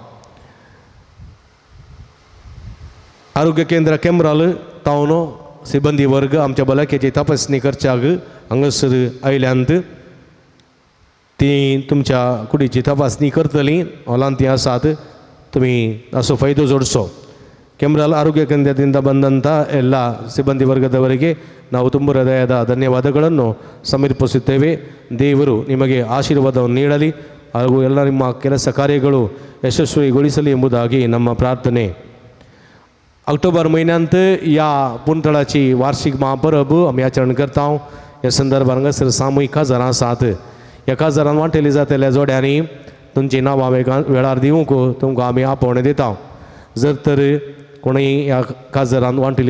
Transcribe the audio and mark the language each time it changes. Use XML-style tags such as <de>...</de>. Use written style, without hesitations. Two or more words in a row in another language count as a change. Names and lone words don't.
<kok>आरोग्य केंद्र केम्राल तावन सिबंदी वर्ग आमच्या भलायकेची तपासणी करच्याक हांगासर आयल्यांत ती तुमच्या कुडीची तपासणी करतली हॉलांत ती आसात तुमी ताचो फायदो जोडचो केम्राल</kok> <kn>ಆರೋಗ್ಯ ಕೇಂದ್ರದಿಂದ ಬಂದಂಥ ಎಲ್ಲ ಸಿಬ್ಬಂದಿ ವರ್ಗದವರಿಗೆ ನಾವು ತುಂಬ ಹೃದಯದ ಧನ್ಯವಾದಗಳನ್ನು ಸಮರ್ಪಿಸುತ್ತೇವೆ ದೇವರು ನಿಮಗೆ ಆಶೀರ್ವಾದವನ್ನು ನೀಡಲಿ ಹಾಗೂ ಎಲ್ಲ ನಿಮ್ಮ ಕೆಲಸ ಕಾರ್ಯಗಳು ಯಶಸ್ವಿಗೊಳಿಸಲಿ ಎಂಬುದಾಗಿ ನಮ್ಮ ಪ್ರಾರ್ಥನೆ</kn> <kok>ऑक्टोबर महिन्यांत या पुंतळाची वार्षिक महापर्व आमी आचरण करता ह्या संदर्भान हांगासर सामुहीक काजारां आसात ह्या काजारांत वांटेली जातल्या जोड्यांनी तुमची नांवां वेळार दिवंक तुमकां आमी आपोवण दिता जर तर कोणूय ह्या काजारांत वांटेली</kok>